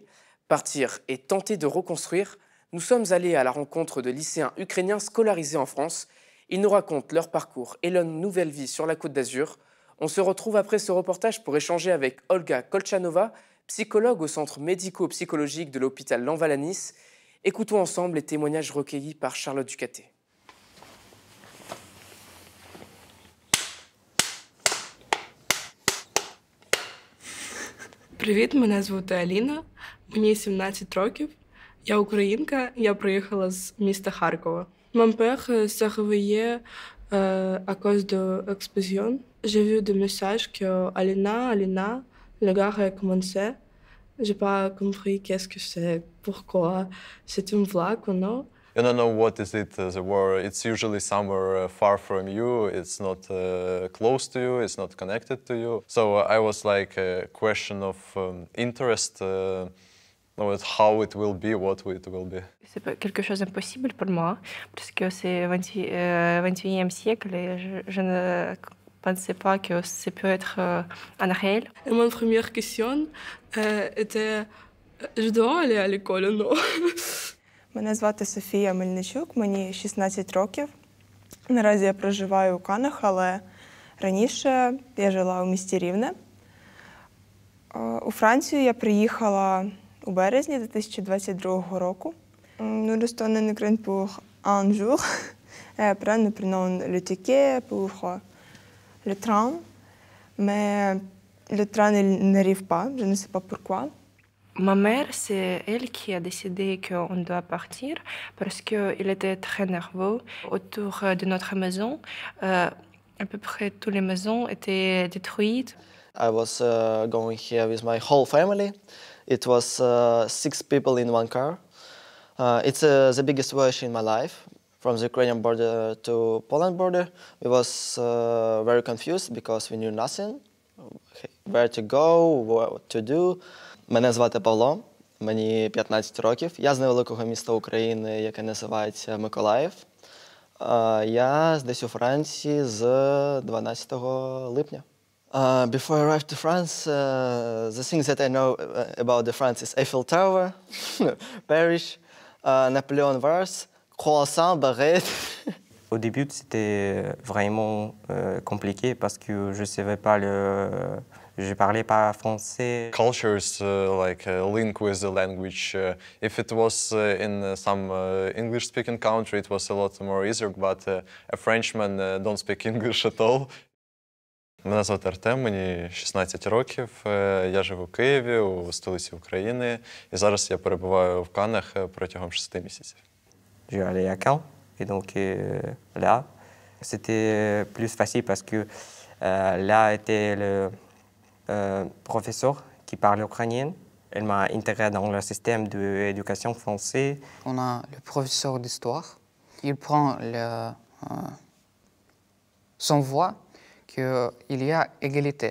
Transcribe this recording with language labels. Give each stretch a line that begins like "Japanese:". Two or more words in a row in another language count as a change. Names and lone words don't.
French: Partir et tenter de reconstruire, nous sommes allés à la rencontre de lycéens ukrainiens scolarisés en France. Ils nous racontent leur parcours et leur nouvelle vie sur la Côte d'Azur. On se retrouve après ce reportage pour échanger avec Olga Kolchanova, psychologue au centre médico-psychologique de l'hôpital Lanval-à-Nice. Écoutons ensemble les témoignages recueillis par Charlotte Ducaté.
Ukrainian: Привіт, мене звати Аліна, мені 17 років. Я українка, я приїхала з міста Харкова.
French: Mon père s'est réveillé à cause de l'explosion. J'ai vu des messages que Alina, la guerre a commencé. J'ai pas compris qu'est-ce que c'est, pourquoi, c'est une blague ou non.
English: You don't know what is it, the war. It's usually somewhere far from you. It's not close to you. It's not connected to you. So I was like a question of interest, with how it will be, what it will be.
French: C'est quelque chose d'impossible pour moi, parce que c'est 21e siècle et je ne pensais pas que ça peut être un réel. Et mon première question était, je dois aller à l'école ou non?
Ukrainian: Мене звати Софія Мельничук, мені 16 років. Наразі я проживаю у Канах, але раніше я жила у місті Рівне. У Францію я приїхала у березні 2022 року.
French: Nous restons en Ukraine pour un jour. Et après, nous prenons le ticket pour le train. Mais le train n'arrive pas, je ne sais pas pourquoi. Ma mère, c'est elle qui a décidé qu'on doit partir parce qu'il était très nerveux. Autour de notre maison, à peu près toutes les maisons étaient détruites.
English: I was going here with my whole family. It was 6 people in one car. It's the biggest voyage in my life. From the Ukrainian border to Poland border, we was very confused because we knew nothing, where to go, what to do.
Ukrainian: Мене звати Павло, мені 15 років. Я з невеликого міста України, яке називається Миколаїв. Я десь у Франції з 12 липня.
English: Before I arrived to France, the things that I know about the France is Eiffel Tower, Paris, Napoleon Wars,
French: croissant, baguette. Au début, c'était vraiment compliqué parce que je savais pas je parlais pas français.
English: Cultures link with the language. If it was in some English-speaking country, it was a lot more easier. But a Frenchman don't speak English at all.
Ukrainian: Мене звати Артем, мені 16 років. Я живу в Києві, у столиці України. І зараз я перебуваю в Каннах протягом 6 місяців.
French: Je suis allé à Caen et donc là, c'était plus facile parce que là était le professeur qui parle ukrainien. Elle m'a intégré dans le système d'éducation français. On a le professeur d'histoire. Il prend son voix qu'il y a égalité.